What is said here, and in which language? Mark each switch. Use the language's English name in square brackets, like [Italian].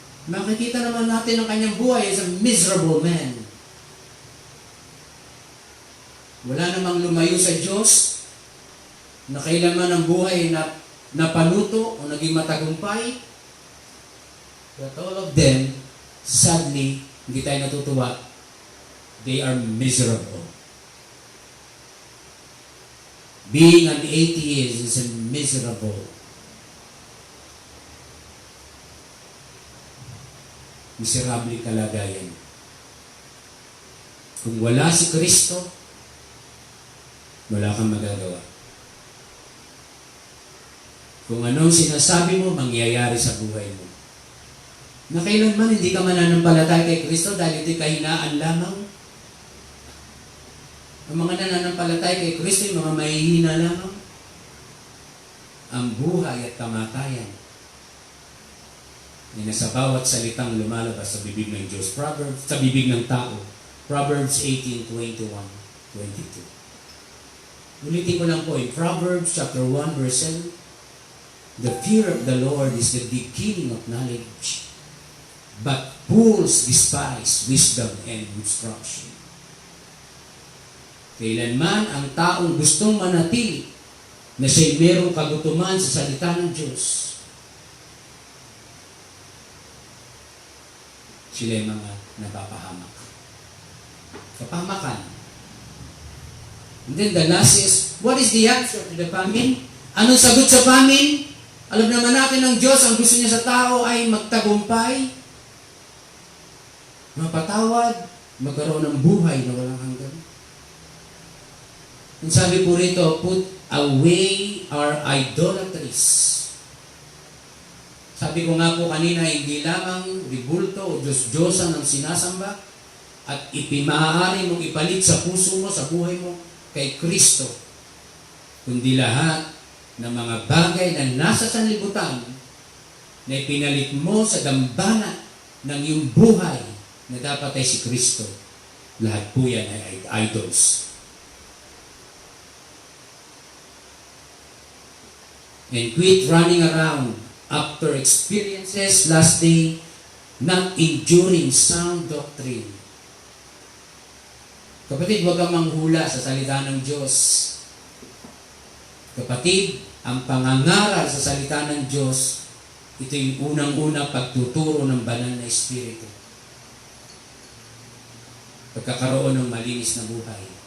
[Filipino] Makikita naman natin ang kanyang buhay [English] as a miserable man. [Filipino] Wala namang lumayo sa Diyos na kailanman ang buhay na napanuto o naging matagumpay. [English] But all of them, sadly, [Filipino] hindi tayo natutuwa, [English] they are miserable. Being an atheist is miserable. [Filipino] Miserable kalagayan. Kung wala si Kristo, wala kang magagawa. Kung anong sinasabi mo, mangyayari sa buhay mo. Na kailanman hindi ka mananampalataya kay Kristo dahil ito'y kahinaan lamang. Ang mga nananampalataya kay Kristo, yung mga mahihina lamang. Ang buhay at kamatayan ay nasa bawat salitang lumalabas sa bibig ng Diyos. Proverbs, sa bibig ng tao. Proverbs 18:21, 22. Ulitin ko lang po, [English] in Proverbs chapter 1, verse 7, the fear of the Lord is the beginning of knowledge, but fools despise wisdom and instruction. [Filipino] Kailanman ang taong gustong manatili na siya'y merong kagutuman sa salita ng Diyos, sila'y mga napapahamak. Kapahamakan. [English] And then the last is, what is the answer to the famine? [Filipino] Anong sagot sa famine? Alam naman natin ng Diyos, ang gusto niya sa tao ay magtagumpay, mapatawad, magkaroon ng buhay na walang hanggan. Ang sabi po rito, [English] put away our idolatries. [Filipino] Sabi ko nga po kanina, hindi lamang ribulto o Diyos-Diyosan ang sinasamba at maaari mong ipalit sa puso mo, sa buhay mo, kay Kristo. Kundi lahat ng mga bagay na nasa sanlibutan na ipinalit mo sa dambana ng iyong buhay na dapat ay si Kristo. Lahat po yan ay idols. [English] And quit running around after experiences last day, not enduring sound doctrine. [Filipino] Kapatid, huwag kang manghula sa salita ng Diyos. Kapatid, ang pangangaral sa salita ng Diyos, ito yung unang-unang pagtuturo ng banal na Espiritu. Pagkakaroon ng malinis na buhay.